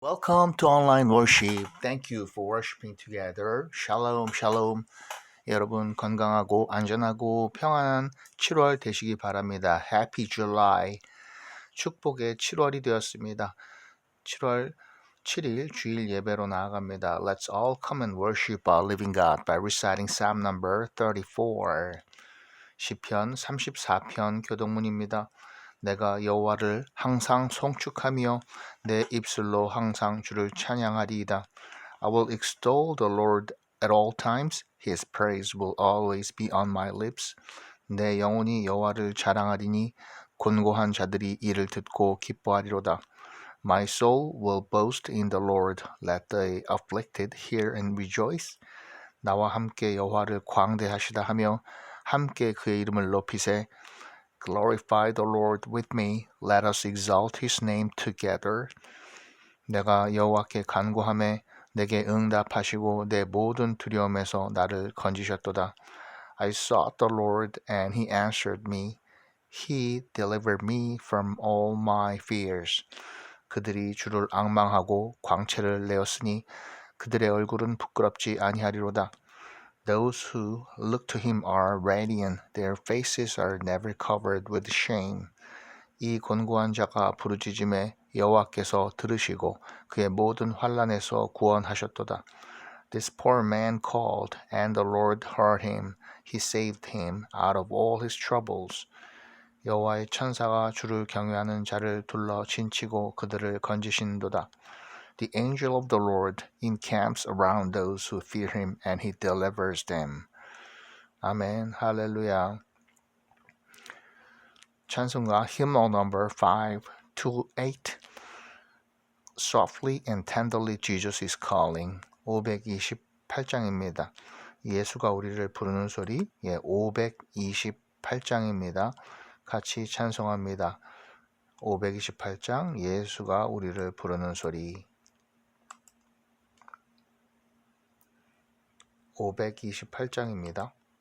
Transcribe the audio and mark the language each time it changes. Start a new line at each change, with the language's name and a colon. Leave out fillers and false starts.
English: Welcome to online worship. Thank you for worshiping together. Shalom, shalom.
Korean: 여러분 건강하고 안전하고 평안한 7월 되시기 바랍니다.
English: Happy July.
Korean: 축복의 7월이 되었습니다. 7월 7일 주일 예배로 나아갑니다.
English: Let's all come and worship our living God by reciting Psalm number 34.
Korean: 시편 34편 교동문입니다. 내가 여호와를 항상 송축하며 내 입술로 항상 주를 찬양하리이다.
English: I will extol the Lord at all times. His praise will always be on my lips.
Korean: 내 영혼이 여호와를 자랑하리니 곤고한 자들이 이를 듣고 기뻐하리로다.
English: My soul will boast in the Lord. Let the afflicted hear and rejoice.
Korean: 나와 함께 여호와를 광대하시다 하며 함께 그의 이름을 높이세.
English: Glorify the Lord with me. Let us exalt his name together.
Korean: 내가 여호와께 간구하매 내게 응답하시고 내 모든 두려움에서 나를 건지셨도다.
English: I sought the Lord and he answered me. He delivered me from all my fears.
Korean: 그들이 주를 앙망하고 광채를 내었으니 그들의 얼굴은 부끄럽지 아니하리로다.
English: Those who look to him are radiant. Their faces are never covered with shame.
Korean: 이 곤고한 자가 부르짖음에 여호와께서 들으시고 그의 모든 환난에서 구원하셨도다.
English: This poor man called, and the Lord heard him. He saved him out of all his troubles.
Korean: 여호와의 천사가 주를 경외하는 자를 둘러 진치고 그들을 건지신도다.
English: The angel of the Lord encamps around those who fear him, and he delivers them.
Korean: 아멘, 할렐루야.
English: 찬송가 hymnal number 528 Softly and tenderly Jesus is calling
Korean: 528장입니다. 예수가 우리를 부르는 소리 528장입니다. 같이 찬송합니다. 528장 예수가 우리를 부르는 소리 528장입니다.